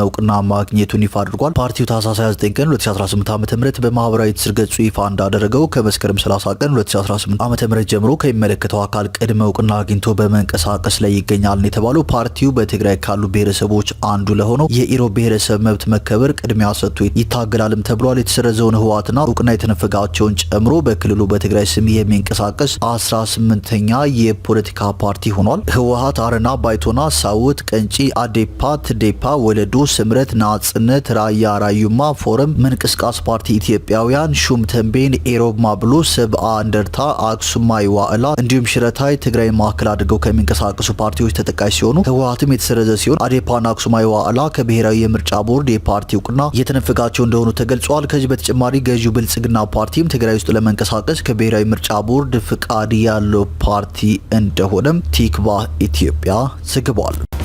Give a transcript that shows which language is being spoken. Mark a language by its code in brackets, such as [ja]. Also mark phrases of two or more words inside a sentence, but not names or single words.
[am] እውቅና ማግኘቱን ይፋ አድርጓል። ፓርቲው ታህሳስ 29 ቀን 2018 ዓ.ም በማህበራዊ ትስስር ገጹ ይፋ እንዳደረገው ከመስከረም 30 ቀን 2018 ዓ.ም ጀምሮ ከሚመለከተው አካል ቅድመ እውቅና አግኝቶ በመንቀሳቀስ ላይ ይገኛል ነው የተባለው። ፓርቲው በትግራይ ካሉ ብሔረሰቦች አንዱ ለሆነው የኢሮብ ብሔረሰብ መብት መከበር ቅድሚያ ሰጥቶ ይታገላልም ተብሏል። የተሰረዘውን ህወሓትና እውቅና የተነፈጋቸውን ጨምሮ በክልሉ በትግራይ ስም የሚንቀሳቀስ 18ኛ የፖለቲካ ፓርቲ ሆኗል። ህወሓት፣ አረና፣ ባይቶና፣ ሳውት፣ ቀንጪ፣ አዴፓ፣ ትዴፓ፣ ወለዶ፣ ስምረት፣ ናጽነት፣ ራያ ራዩማ፣ ፎረም፣ ምንቅስቃስ ፓርቲ ኢትዮጵያውያን፣ ሹም ተንቤን፣ ኢሮብ ማብሎ፣ ሰብአ እንደርታ፣ አክሱማይ ዋዕላ እንዲሁም ሽረታይ ትግራይ ማዕከል አድርገው ከሚንቀሳቀሱ ፓርቲዎች ተጠቃሽ ሲሆኑ ህወሓትም የተሰረዘ ሲሆን አዴፓና አክሱማይ ዋዕላ ከብሔራዊ የምርጫ ቦርድ የፓርቲ እውቅና የተነፈጋቸው እንደሆኑ ተገልጿል። ከዚህ በተጨማሪ ገዢው ብልጽግና ፓርቲም ትግራይ ውስጥ ለመንቀሳቀስ ከብሔራዊ ምርጫ ቦርድ ፍቃድ ያለው ፓርቲ እንደሆነም ቲክቫህ ኢትዮጵያ ዘግቧል።